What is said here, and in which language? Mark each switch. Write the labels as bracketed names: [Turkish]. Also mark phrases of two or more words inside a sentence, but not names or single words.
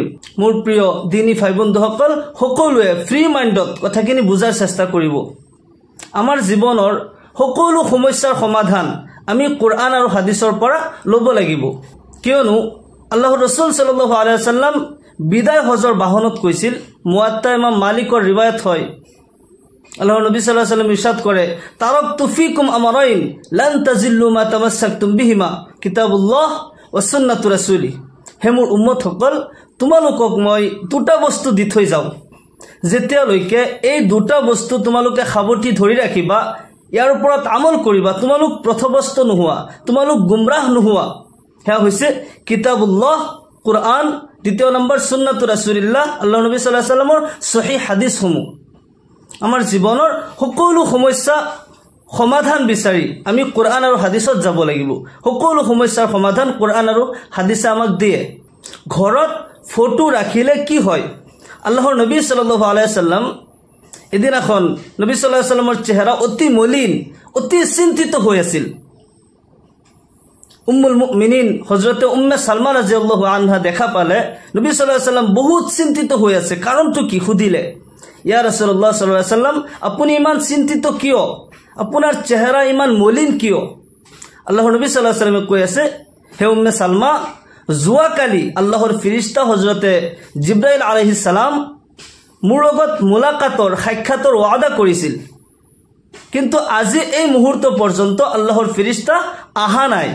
[Assamese] মোৰ প্ৰিয় দিনী ভাই বন্ধুসকল, সকলোৱে [English] free mindত [Assamese] কথাখিনি বুজাৰ চেষ্টা কৰিব। আমাৰ জীৱনৰ সকলো সমস্যাৰ সমাধান আমি কোৰআন আৰু হাদিসৰ পৰা ল'ব লাগিব। কিয়নো আল্লাহৰ ৰাসূল [Arabic] صلى الله عليه وسلم [Assamese] বিদায় হজৰ বাহনত কৈছিল, মুৱাত্তা ইমাম মালিকৰ ৰিৱায়াত হয়, আল্লাহৰ নবী [Arabic] صلى الله عليه وسلم [Assamese] ইৰশাদ কৰে, [Arabic] تركت فيكم أمرين لن تضلوا ما تمسكتم بهما كتاب الله وسنة رسولي. [Assamese] হে মোৰ উম্মতসকল, তোমালোকক মই দুটা বস্তু দি থৈ যাওঁ, যেতিয়ালৈকে এই দুটা বস্তু তোমালোকে সাৱটি ধৰি ৰাখিবা, ইয়াৰ ওপৰত আমল কৰিবা, তোমালোক পথভ্ৰষ্ট নোহোৱা, তোমালোক গুমৰাহ নোহোৱা। সেয়া হৈছে কিতাবুল্লাহ কোৰআন, দ্বিতীয় নম্বৰ [Arabic] সুন্নাতু ৰাসূলিল্লাহ, [Assamese] আল্লাহৰ নবী [Arabic] সাল্লাল্লাহু আলাইহি ওয়াসাল্লামৰ [Assamese] সহিহ হাদিসসমূহ। আমাৰ জীৱনৰ সকলো সমস্যা সমাধান বিচাৰি আমি কোৰআন আৰু হাদিসত যাব লাগিব। সকলো সমস্যাৰ সমাধান কোৰআন আৰু হাদিসে আমাক দিয়ে। ঘৰত ফটো ৰাখিলে কি হয়। আল্লাহৰ নবী [Arabic] সাল্লাল্লাহু আলাইহি ওয়াসাল্লাম [Assamese] এদিনাখন নবী [Arabic] সাল্লাল্লাহু আলাইহি ওয়াসাল্লামৰ [Assamese] চেহাৰা অতি মলিন, অতি চিন্তিত হৈ আছিল। [Arabic] উম্মুল মুমিনিন [Assamese] হযরতে উম্মে সালমা [Arabic] রাদিয়াল্লাহু আনহা [Assamese] দেখা পালে নবী [Arabic] সাল্লাল্লাহু আলাইহি ওয়াসাল্লাম [Assamese] বহুত চিন্তিত হৈ আছে। কাৰণটো কি সুধিলে, [Arabic] يا رسول الله صلى الله عليه وسلم, [Assamese] আপুনি ইমান চিন্তিত কিয়, আপোনাৰ চেহাৰা ইমান মলিন কিয়। আল্লাহৰ নবী [Arabic] সাল্লাল্লাহু আলাইহি ওয়াসাল্লামে [Assamese] কৈ আছে, হে উম্মে সালমা, যোৱাকালি আল্লাহৰ ফিৰিষ্টা হযৰতে জিব্ৰাইল [Arabic] আলাইহিস সালাম [Assamese] মোৰ লগত মুলাকাতৰ সাক্ষাতৰ ওয়াদা কৰিছিল, কিন্তু আজি এই মুহূৰ্ত পৰ্যন্ত আল্লাহৰ ফিৰিষ্টা আহা নাই।